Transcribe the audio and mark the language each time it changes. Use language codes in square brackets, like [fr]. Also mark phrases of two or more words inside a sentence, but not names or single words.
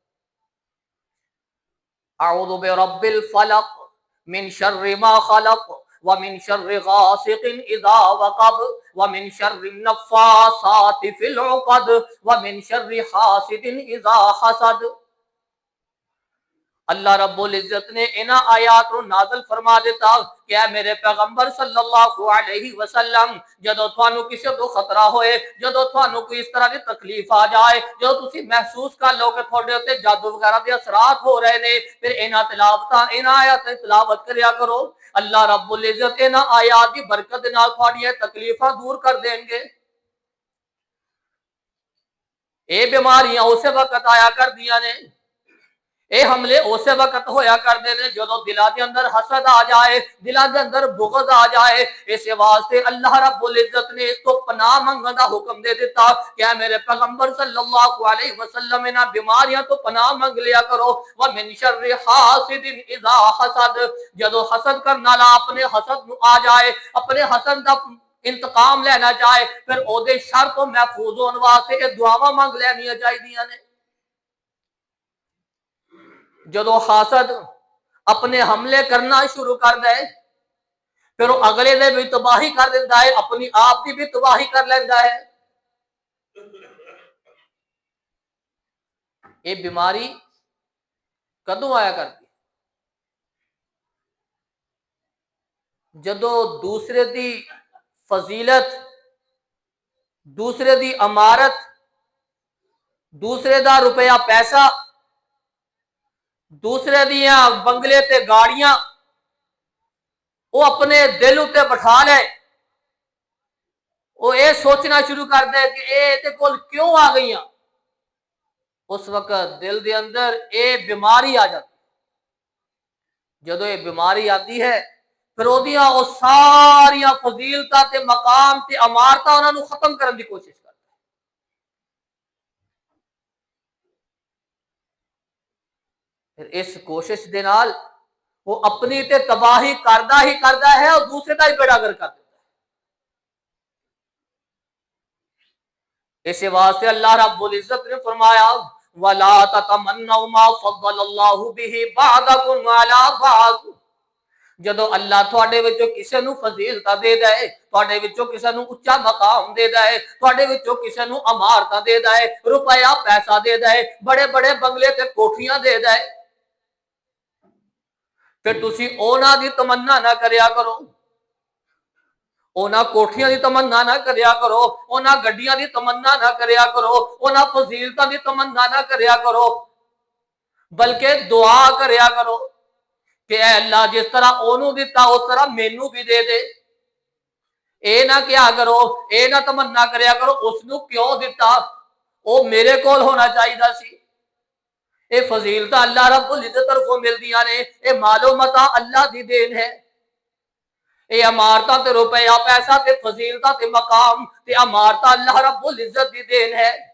[ar] اعوذ برب الفلق من شر ما خلق ومن شر غاسق اذا وقب ومن شر النفاثات في العقد ومن شر حاسد اذا حسد [pa] اللہ رب العزت نے انہاں آیات کو نازل فرما دیتا کہ اے میرے پیغمبر [ar] صلی اللہ علیہ وسلم [pa] جدو تھانوں کسی تو خطرہ ہوئے جدو تھانوں کوئی اس طرح کی تکلیف آ جائے جو تسی محسوس کر لو کہ تھوڑے ہوتے جادو وغیرہ دے اثرات ہو رہے نے پھر انہاں تلاوتاں انہاں آیات تلاوت کریا کرو اللہ رب العزت انہاں آیات دی برکت نال تھوڑی تکلیفاں دور کر دیں گے اے بیماریاں اسی وقت آیا کر دیاں نے اے حملے اسی وقت ہویا کرتے ہیں جدو دلاں دے اندر حسد آ جائے دلاں دے اندر بغض آ جائے اس واسطے اللہ رب العزت نے اس کو پناہ منگن دا حکم دے دیتا کہ اے میرے پیغمبر [ar] صلی اللہ علیہ وسلم [pa] انہاں بیماریاں تو پناہ منگ لیا کرو [ar] ومن شر حاسد اذا حسد [pa] جدو حسد کرنے والا اپنے حسد نو آ جائے اپنے حسد دا انتقام لینا چاہے پھر او دے شر تو محفوظ ہون واسطے یہ دعاواں منگ لینیاں چاہیدیاں نے جدو حاسد اپنے حملے کرنا شروع کر دے پھر وہ اگلے دے بھی تباہی کر دیتا ہے اپنی آپ کی بھی تباہی کر لیتا ہے یہ بیماری کدوں آیا کرتی جدو دوسرے دی فضیلت دوسرے دی امارت دوسرے دا روپیہ پیسہ دوسرے دیاں بنگلے تے گاڑیاں وہ اپنے دل اتے بٹھا لے وہ یہ سوچنا شروع کر دے کہ اے تے کول کیوں آ گئی ہیں اس وقت دل دے اندر اے بیماری آ جاتی جدو یہ بیماری آتی ہے پھر وہ ساریاں فضیلتاں تے مقام تے امارتاں انہاں نو ختم کرنے کی کوشش کرتا پھر اس کوشش دے نال وہ اپنی تے تباہی کردا ہے اور دوسرے دا ہی بیڑا گر کر دیتا ہے اس واسطے اللہ رب العزت نے فرمایا [ar] وَلَا تَتَمَنَّوْا مَا فَضَّلَ اللَّهُ بِهِ بَعْضَكُمْ عَلَىٰ بَعْضٍ [pa] جدو اللہ تھوڑے وچوں کسے نو فضیلتاں دے دے تھوڑے وچوں کسے نو اچا مقام دے دے تھوڑے وچوں کسے نو امارتاں دے دے روپیہ پیسہ دے دے بڑے بڑے بنگلے تے کوٹھیاں دے دے پھر تسی اونا دی تمنا نہ کریا کرو اونا کوٹھیاں دی تمنا نہ کریا کرو اونا گڈیاں دی تمنا نہ کریا کرو اونا فضیلتاں دی تمنا نہ کریا کرو بلکہ دعا کریا کرو کہ اے اللہ جس طرح اونوں دیتا اس طرح مینوں بھی دے دے اے نہ کیا کرو اے نہ تمنا کریا کرو اس نو کیوں دیتا او میرے کول ہونا چاہیدا سی اے فضیلتاں اللہ رب العزت طرفوں ملدیاں نے اے مال و متاع اللہ دی دین ہے یہ عمارتاں تے روپیہ پیسہ تے فضیلتاں تے مقام تے عمارتاں اللہ رب العزت دی دین ہے.